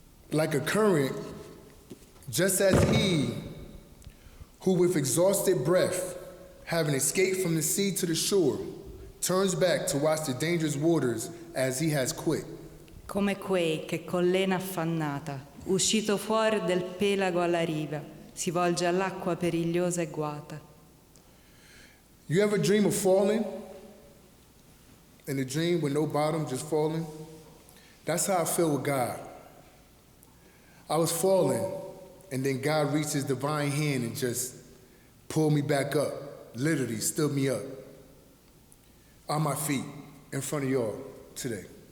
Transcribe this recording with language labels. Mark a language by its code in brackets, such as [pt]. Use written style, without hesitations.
[en] Like a current, just as he, who with exhausted breath, having escaped from the sea to the shore, turns back to watch the dangerous waters as he has quit. [it] Come quei che con lena affannata, uscito fuori del pelago alla riva, si volge all'acqua perigliosa e guata. [en] You ever dream of falling? In a dream with no bottom, just falling? That's how I feel with God. I was falling, and then God reached his divine hand and just pulled me back up, literally stood me up on my feet in front of y'all today.